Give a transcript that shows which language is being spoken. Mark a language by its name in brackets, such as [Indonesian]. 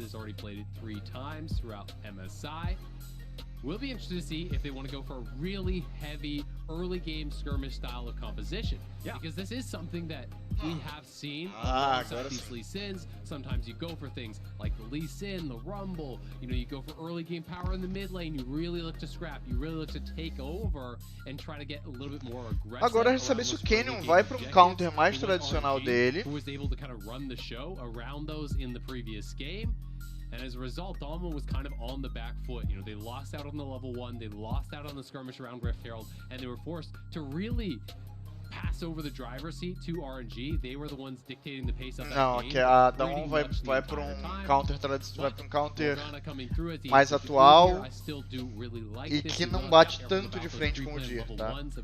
[English] Has already played it 3 times throughout MSI. We'll be interested to see if they want to go for a really heavy early game skirmish style of composition. Yeah. Because this is something that we have seen alongside these Lee Sins. Sometimes you go for things like the Lee Sin, the Rumble, you go for early game power in the mid lane, you really look to scrap, you really look to take over and try to get a little bit more aggressive. [Portuguese] Agora é saber se o Canyon vai para counter mais tradicional dele. [English] Who was able to kind of run the show around those in the previous game. And as a result, Damwon was kind of on the back foot. They lost out on the level 1, they lost out on the skirmish around Grift Herald, and they were forced to really pass over the driver's seat to RNG. They were the ones dictating the pace of that game. [Portuguese] Não, que a Damwon vai para counter tradicional, vai para counter mais atual e que não bate tanto de frente com o Dir, tá?